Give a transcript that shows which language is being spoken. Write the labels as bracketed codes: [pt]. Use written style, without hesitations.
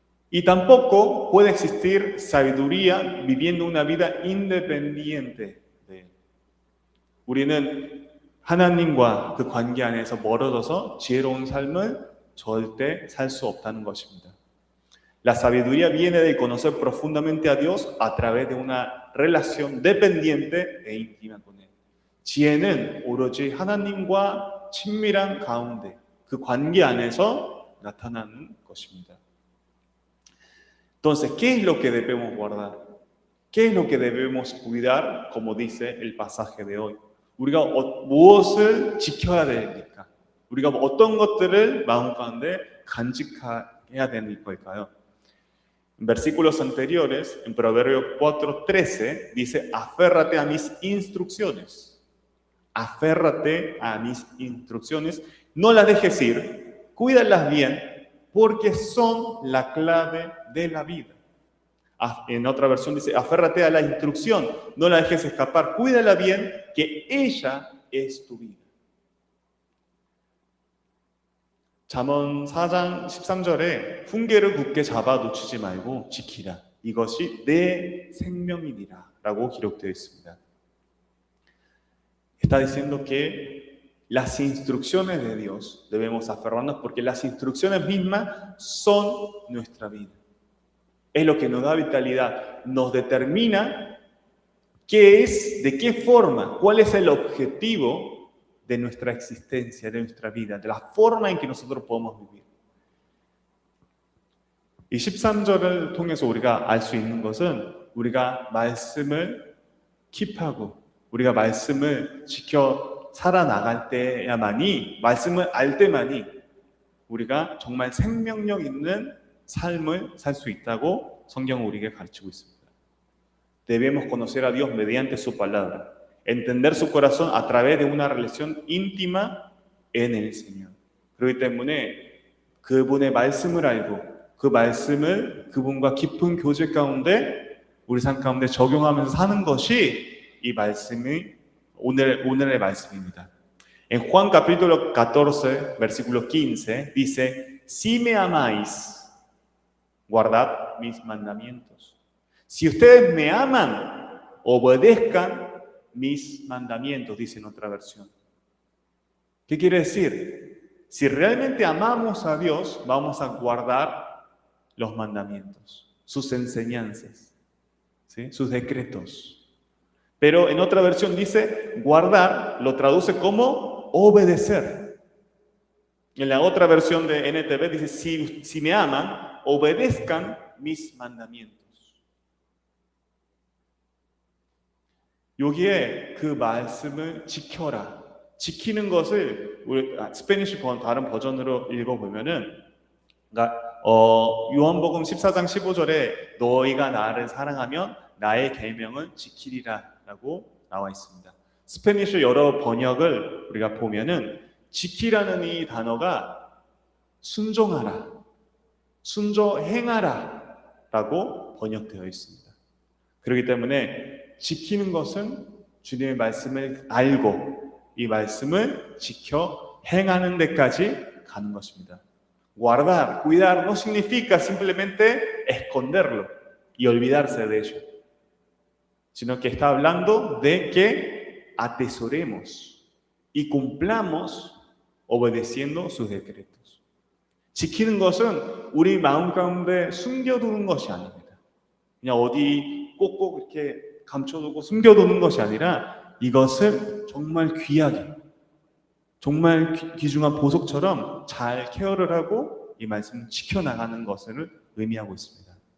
[es] Y tampoco puede existir sabiduría viviendo una vida independiente de él. [ko] 우리는 하나님과 그 관계 안에서 멀어져서 지혜로운 삶을 절대 살 수 없다는 것입니다. [es] La sabiduría viene de conocer profundamente a Dios a través de una relación dependiente e íntima con él. [ko] 지혜는 오로지 하나님과 친밀한 가운데 그 관계 안에서 나타나는 것입니다. [es] Entonces, ¿qué es lo que debemos guardar? ¿Qué es lo que debemos cuidar? Como dice el pasaje de hoy. [ko] 우리가 무엇을 지켜야 됩니까? 우리가 어떤 것들을 마음 가운데 간직해야 되는 걸까요? [es] En versículos anteriores, en Proverbios 4:13, dice, aférrate a mis instrucciones. Aférrate a mis instrucciones. No las dejes ir, cuídalas bien, porque son la clave de la vida. En otra versión dice, aférrate a la instrucción, no la dejes escapar, cuídala bien, que ella es tu vida. [ko] 잠언 4장 13절에 훈계를 굳게 잡아 놓치지 말고 지키라. 이것이 내 생명이니라 라고 기록되어 있습니다. [es] Está diciendo que las instrucciones de Dios debemos aferrarnos porque las instrucciones mismas son nuestra vida. Es lo que nos da vitalidad, nos determina qué es, de qué forma, cuál es el objetivo de nuestra existencia, de nuestra vida, de la forma en que nosotros podemos vivir. [ko] 이 13절을 통해서 우리가 알 수 있는 것은 우리가 말씀을 킵하고 우리가 말씀을 지켜 살아나갈 때야만이, 말씀을 알 때만이 우리가 정말 생명력 있는 삶을 살 수 있다고 성경은 우리에게 가르치고 있습니다. [es] Debemos conocer a Dios mediante su palabra, entender su corazón a través de una relación íntima en el Señor. [ko] 그렇기 때문에 그분의 말씀을 알고 그 말씀을 그분과 깊은 교제 가운데 우리 삶 가운데 적용하면서 사는 것이 이 말씀이 오늘의 말씀입니다. [es] En Juan capítulo 14, versículo 15, dice, si me amáis, guardad mis mandamientos. Si ustedes me aman, obedezcan mis mandamientos, dice en otra versión. ¿Qué quiere decir? Si realmente amamos a Dios, vamos a guardar los mandamientos, sus enseñanzas, ¿sí? Sus decretos. Pero en otra versión dice, guardar, lo traduce como obedecer. En la otra versión de NTV dice, si me aman, obedezcan mis mandamientos. [ko] 여기에 그 말씀을 지켜라. 지키는 것을 우리 스페니쉬 다른 버전으로 읽어보면은, 그러니까 요한복음 14장 15절에 너희가 나를 사랑하면 나의 계명을 지키리라라고 나와 있습니다. 스페니쉬 여러 번역을 우리가 보면은 지키라는 이 단어가 순종하라, 행하라라고 번역되어 있습니다. 그렇기 때문에 지키는 것은 주님의 말씀을 알고 이 말씀을 지켜 행하는 데까지 가는 것입니다. [es] Guardar, cuidar no significa simplemente esconderlo y olvidarse de ello, sino que está hablando de que atesoremos y cumplamos obedeciendo sus decretos. [ko] 지키는 것은 우리 마음 가운데 숨겨두는 것이 아닙니다. 그냥 어디 꼭꼭 이렇게 감춰두고 숨겨두는 것이 아니라 이것을 정말 귀하게, 정말 귀중한 보석처럼 잘 케어를 하고 이 말씀을 지켜나가는 것을 의미하고 있습니다.